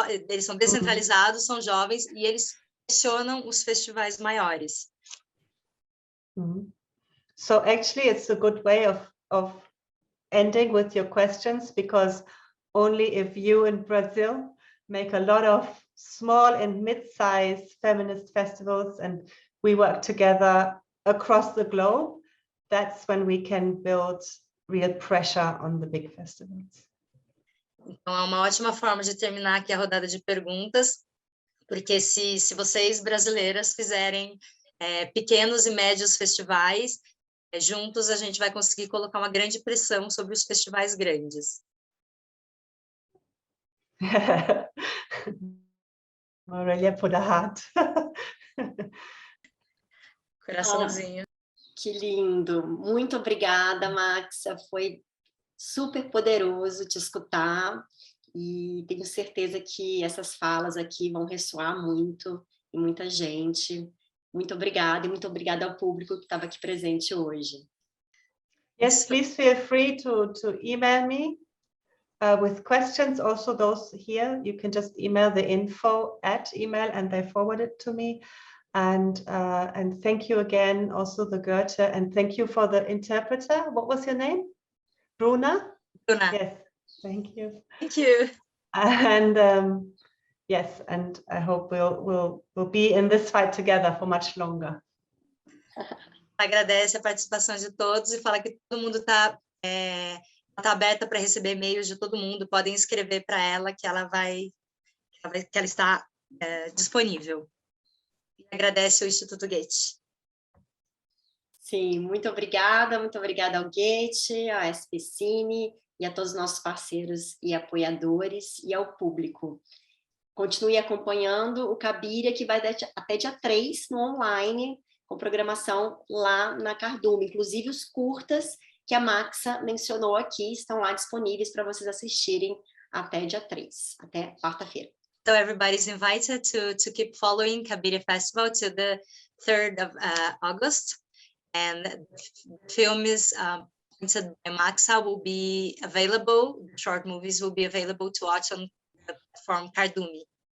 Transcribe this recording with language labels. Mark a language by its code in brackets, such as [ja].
[pt] Eles são descentralizados, são jovens, e eles pressionam os festivais maiores. [en] So actually, it's a good way of ending with your questions, because only if you in Brazil make a lot of small and mid-sized feminist festivals, and we work together across the globe, that's when we can build real pressure on the big festivals. [pt] Então, é uma ótima forma de terminar aqui a rodada de perguntas, porque se vocês brasileiras fizerem pequenos e médios festivais, juntos a gente vai conseguir colocar uma grande pressão sobre os festivais grandes. [en] Aurelia put a heart. [pt] Coraçãozinho. Que lindo. Muito obrigada, Maxa. Foi super poderoso te escutar e tenho certeza que essas falas aqui vão ressoar muito em muita gente. Muito obrigada e muito obrigada ao público que estava aqui presente hoje. [en] Yes, please feel free to email me with questions. Also those here, you can just email the info@email and they forward it to me. And thank you again, also the Goethe, and thank you for the interpreter. What was your name? Bruna? Bruna. Yes, thank you. Thank you. And yes, and I hope we'll be in this fight together for much longer. [pt] Agradece a participação de todos e fala que todo mundo está aberta para receber e-mails de todo mundo. Podem escrever para ela que ela está disponível. E agradece ao Instituto Goethe. Sim, muito obrigada ao Goethe, ao SP Cine e a todos os nossos parceiros e apoiadores e ao público. Continue acompanhando o Cabíria, que vai até dia 3 no online, com programação lá na Cardume. Inclusive os curtas que a Maxa mencionou aqui estão lá disponíveis para vocês assistirem até dia 3, até quarta-feira. [en] So everybody's invited to keep following Cabíria Festival to the 3rd of August. And the films presented by Maxa will be available, the short movies will be available to watch on the platform Cardume.